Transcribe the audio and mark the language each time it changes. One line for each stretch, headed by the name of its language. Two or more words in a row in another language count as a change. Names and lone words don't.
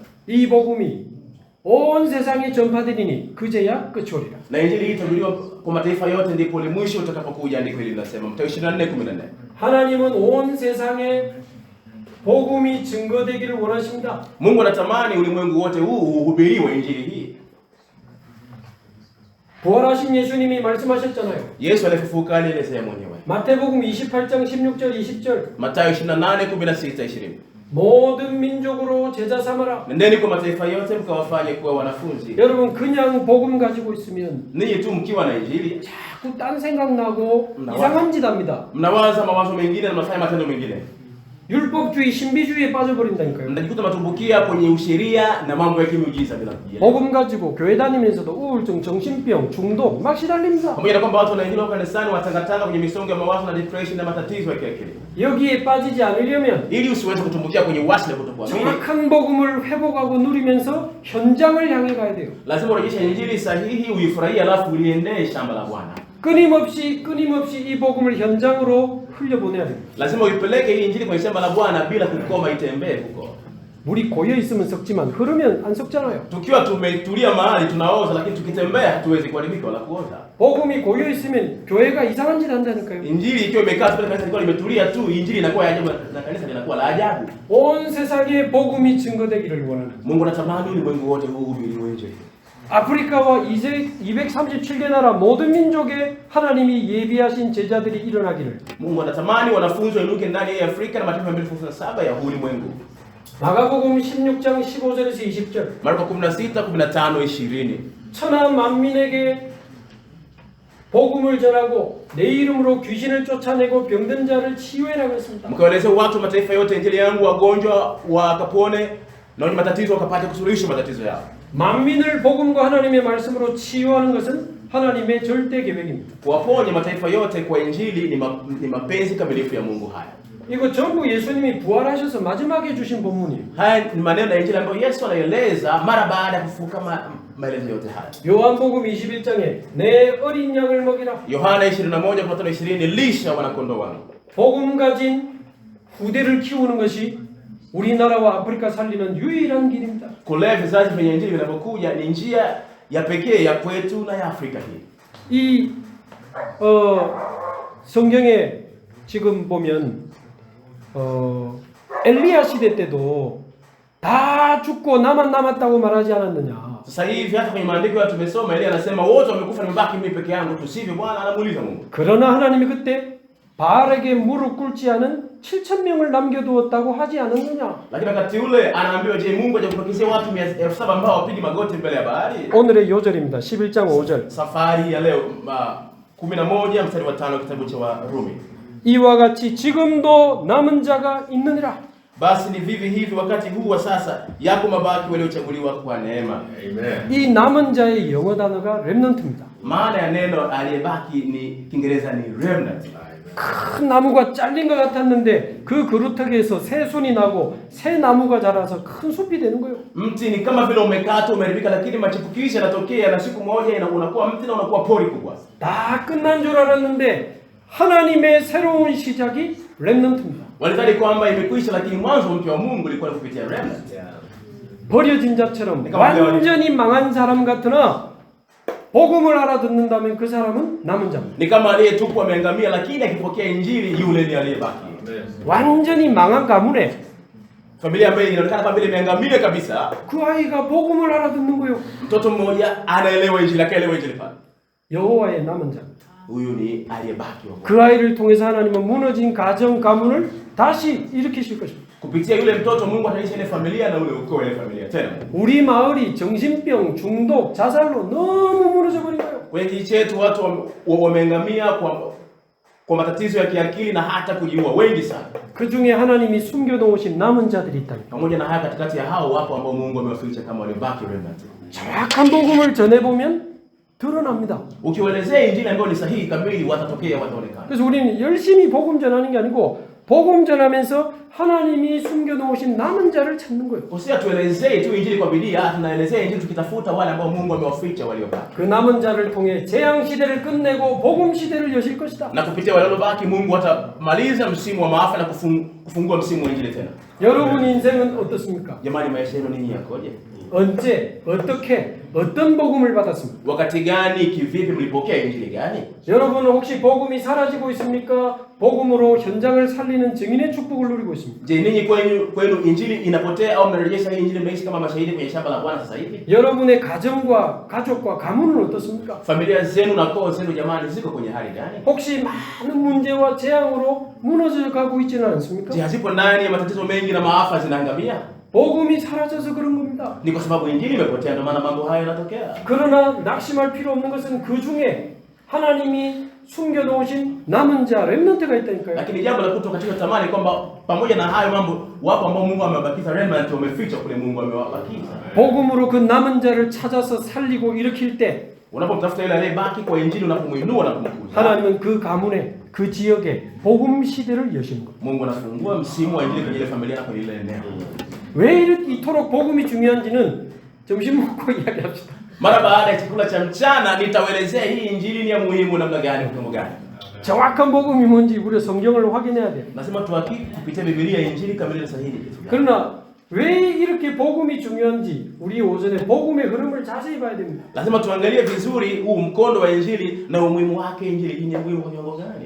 Korean: 이 복음이 온 세상에 전파되리니 그제야 끝이 오리라.
Swahili: Na Injili hii itahubiriwa kwa mataifa yote, ndipo ule mwisho utakapokuja. Andiko hili linasema Mathayo 24:14.
Korean: 하나님은 온 세상에 복음이 증거되기를 원하십니다.
Swahili: Mungu anatamani ulimwengu wote huu uhubiriwe Injili hii.
Korean: 부활하신 예수님이 말씀하셨잖아요.
Swahili: Yesu alifufuka alielezea mwenyewe.
Korean: 마태복음 28장 16절 20절
Swahili: Mathayo 28:16 20.
Korean: 모든 민족으로 제자 삼아라.
Swahili: Nendeni kwa mataifa yote mkawafanye kuwa wanafunzi.
Korean: 여러분 그냥 복음 가지고 있으면
Swahili: Ninyi tu mkiwa na injili
Korean: 자꾸 딴 생각나고 나와. 이상한 짓 합니다.
Swahili: mnawaza mawazo mengine na mnafanya matendo mengine.
Korean: 율법주의 신비주의에 빠져버린다니까요.
Swahili: Mnajikuta matumbukia kwenye usheria na mambo ya kimiujiza bila kujali.
Korean: 복음 가지고 교회 다니면서도 우울증, 정신병, 중독 막 시달립니다.
Swahili: Pamoja na kwamba watu wanaingia kanisani watangatanga kwenye misongo ya mawazo na depression na matatizo ya kiakili.
Korean: 여기에 빠지지 않으려면
Swahili: Ili usiweze kutumbukia kwenye uasi na kutokuamini,
Korean: 정확한 복음을 회복하고 누리면서 현장을 향해 가야 돼요.
Swahili: lazima urejeshe injili sahihi, uifurahie, alafu uliendee shamba la Bwana.
Korean: 끊임없이 이 복음을 현장으로 흘려보내야 돼요.
Swahili: Lazima uipeleke hii injili kwenye shamba la Bwana bila kukoma, itembee huko.
Korean: 물이 고여 있으면 썩지만 흐르면 안 썩잖아요.
Swahili: Tukiwa tumetulia mahali tunaoza, lakini tukitembea hatuwezi kuharibika wala kuoza.
Korean: 복음이 고여 있으면 교회가 이상한 짓 한다니까요.
Swahili: Injili ikiwa imekaa pale, kanisa likiwa limetulia tu, injili inakuwa ya ajabu na kanisa linakuwa la ajabu.
Korean: 온 세상에 복음이 증거되기를 원하는.
Swahili: Mungu anatamani ulimwengu wote huu uhubiriwe.
Korean: 아프리카와 237개 나라 모든 민족에 하나님이 예비하신 제자들이 일어나기를.
Swahili: Mungu anatamani wanafunzi wainuke ndani ya Afrika na mataifa 237 ya ulimwengu.
Korean: 마가복음 16장 15절에서 20절.
Swahili: Marko 16, 15, 20.
Korean: 천하 만민에게 복음을 전하고 내 이름으로 귀신을 쫓아내고 병든 자를 치유해라고 했습니다.
Swahili: Mkawaeleze watu mataifa yote injili yangu, wagonjwa wakapone na wenye matatizo wakapate kusuluhisha matatizo yao.
Korean: 만민을 복음과 하나님의 말씀으로 치유하는 것은 하나님의 절대 계획입니다.
Swahili: Kuwaponya mataifa yote kwa injili ni mapenzi kamilifu ya Mungu haya.
Korean: 이거 전부 예수님이 부활하셔서 마지막에 주신 본문이에요.
Swahili: Haya ni maneno ya injili ambayo Yesu anaeleza mara baada ya kufufuka maelezo yote haya.
Korean: 요한복음 21장에 내 어린 양을 먹이라.
Swahili: Yohana 21:15-20, lisha wanakondoo wangu.
Korean: 복음 가진 후대를 키우는 것이 우리나라와 아프리카 살리는 유일한 길입니다.
Swahili: Kulea vizazi vyenye injili vinavyokuja ni njia ya pekee ya kwetu na ya Afrika hii.
Korean: 이 성경에 지금 보면 엘리야 시대 때도 다 죽고 나만 남았다고 말하지 않았느냐.
Swahili: Sasa hivi hata kwenye maandiko ya tumesoma, Elia anasema wote wamekufa, nimebaki mimi peke yangu, tusivyo Bwana anamuuliza Mungu.
Korean: 그러나 하나님이 그때 바알에게 무릎 꿇지 않은 7,000명을 남겨두었다고 하지 않았느냐.
Swahili: Lakini wakati ule anaambiwa, je, Mungu hajakupatia watu 7,000 ambao wapigi magoti mbele ya bahari?
Korean: 오늘의 요절입니다. 11장 5절.
Swahili: Safari ya leo 11 mstari wa 5 kitabu cha Warumi.
Korean: 이와 같이 지금도 남은 자가 있느니라.
Swahili: Basi ni vivi hivi wakati huu wa sasa, yako mabaki waliochaguliwa kwa neema. Amen.
Korean: 이 남은 자의 영어 단어가 렘넌트입니다.
Swahili: Maana ya neno aliyebaki ni Kiingereza ni remnant.
Korean: 큰 나무가 잘린 것 같았는데 그 그루터기에서 새 순이 나고 새 나무가 자라서 큰 숲이 되는 거예요.
Swahili: Mti ni kama vile umekatwa, umeharibika, lakini machipukizi yanatokea na siku moja unakuwa mti na unakuwa pori kubwa.
Korean: 다 끝난 줄 알았는데 하나님의 새로운 시작이 렘넌트입니다.
Swahili: Walidhani kwamba imekwisha, lakini mwanzo mpya wa Mungu ulikuwa kupitia remnant.
Korean: 버려진 자처럼 완전히 망한 사람 같으나 복음을 알아듣는다면 그 사람은 남은 자입니다.
Swahili: Ni kama aliyetupwa ameangamia, lakini akipokea injili yule ni aliyebaki.
Korean: 완전히 망한 가문에
Swahili: Familia ambayo inaonekana kama vile imeangamia kabisa,
Korean: 그 아이가 복음을 알아듣는 거예요.
Swahili: mtoto mmoja anaelewa injili, akaelewa injili pale.
Korean: 여호와의 남은 자.
Swahili: Huyu ni aliyebaki wa Mungu.
Korean: 그 아이를 통해서 하나님은 무너진 가정 가문을 다시 일으키실 것입니다.
Swahili: Kupitia yule mtoto Mungu ataisha ile familia na ule ukoo ile familia tena.
Korean: 우리 마을이 정신병, 중독, 자살로 너무 무너져 버린 거예요.
Swahili: Kwenye kijiji chetu watu wameangamia kwa matatizo ya kiakili na hata kujiua, wengi sana.
Korean: 그 중에 하나님이 숨겨놓으신 남은 자들이 있다.
Swahili: Pamoja na haya, katikati ya hao wapo ambao Mungu amewaficha kama waliobaki remnant.
Korean: 정확한 복음을 전해보면 드러납니다.
Swahili: Ukiwaelezea injili ambayo ni sahihi kamili, watatokea, wataonekana.
Korean: 그래서 우리는 열심히 복음 전하는 게 아니고 복음 전하면서 하나님이 숨겨놓으신 남은 자를 찾는 거예요.
Swahili: Tuelezee tu injili kwa bidii, tunaelezea injili tukitafuta wale ambao Mungu amewaficha waliobaki.
Korean: 그 남은 자를 통해 재앙 시대를 끝내고 복음 시대를 여실 것이다.
Swahili: Na kupitia wale waliobaki Mungu atamaliza msimu wa maafa na kufungua msimu wa injili tena.
Korean: 여러분 인생은 어떻습니까?
Swahili: Jamani, maisha yenu ninyi yakoje?
Korean: 언제 어떻게 어떤 복음을 받았습니까?
Swahili: Wakati gani, kivipi mlipokea injili gani?
Korean: 여러분은 혹시 복음이 사라지고 있습니까? 복음으로 현장을 살리는 증인의 축복을 누리고 있습니다.
Swahili: Je, ninyi kwenu injili inapotea au mnarejesha hii injili mnaishi kama mashahidi kwenye shamba la Bwana sasa hivi?
Korean: 여러분의 가정과 가족과 가문은 어떻습니까?
Swahili: Familia zenu na koo zenu jamani ziko kwenye hali gani?
Korean: 혹시 많은 문제와 재앙으로 무너져 가고 있지는 않습니까?
Swahili: Je, hazipo ndani ya matatizo mengi na maafa zinaangamia?
Korean: 복음이 사라져서 그런 겁니다.
Swahili: Ni kwa sababu injili imepotea ndio maana mambo haya yanatokea.
Korean: 그러나 낙심할 필요 없는 것은 그 중에 하나님이 숨겨놓으신 남은 자 렘넌트가 있다니까요.
Swahili: Lakini jambo la kutoka katika tamani kwamba pamoja na hayo mambo wapo ambao Mungu amewabakiza remnant wamefichwa kule Mungu amewabakiza.
Korean: 복음으로 그 남은 자를 찾아서 살리고 일으킬 때
Swahili: Unapomtafuta yule aliyebaki kwa injili unapomuinua na kumkuza.
Korean: 하나님은 그 가문에 그 지역에 복음 시대를 여시는 겁니다.
Swahili: Mungu anafungua msimu wa injili kwenye ile familia na kwenye ile eneo.
Korean: 왜 이토록 복음이 중요한지는 점심 먹고 이야기합시다.
Swahili: Mara baada ya chakula cha mchana nitawaelezea hii injili ni ya muhimu namna gani kwa gani.
Korean: 정확한 복음이 뭔지 우리 성경을 확인해야 돼요.
Swahili: Lazima tuhakiki kupitia Biblia injili kamili na sahihi.
Korean: 그러나 왜 이렇게 복음이 중요한지 우리 오전에 복음의 흐름을 자세히 봐야 됩니다.
Swahili: Lazima tuangalie vizuri huu mkondo wa injili na umuhimu wake injili ni muhimu kwa kiwango gani.